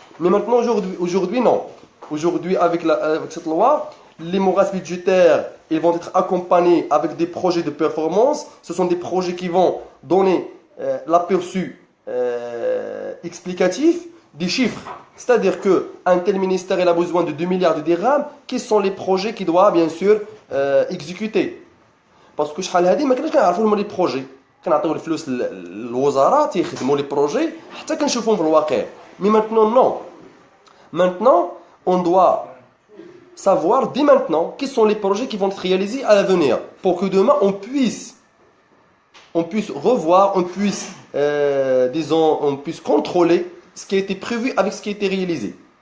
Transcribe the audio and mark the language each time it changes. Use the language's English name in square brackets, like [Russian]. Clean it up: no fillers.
[French] Mais maintenant, aujourd'hui non. Aujourd'hui, avec cette loi, les morasses budgétaires, ils vont être accompagnés avec des projets de performance. Ce sont des projets qui vont donner l'aperçu explicatif des chiffres. C'est-à-dire qu'un tel ministère il a besoin de 2 milliards de dirhams. Quels sont les projets qu'il doit bien sûr exécuter? Parce que [Arabic] شحال هذه ما كناش كنعرفوا les projets. كنعطيو الفلوس للوزارات يخدموا les projets حتى كنشوفوهم في الواقع. [French] Mais maintenant non. Maintenant, on doit savoir dès maintenant quels sont les projets qui vont être réalisés à l'avenir pour que demain on puisse revoir, on puisse contrôler ce qui a été prévu avec ce qui a été réalisé.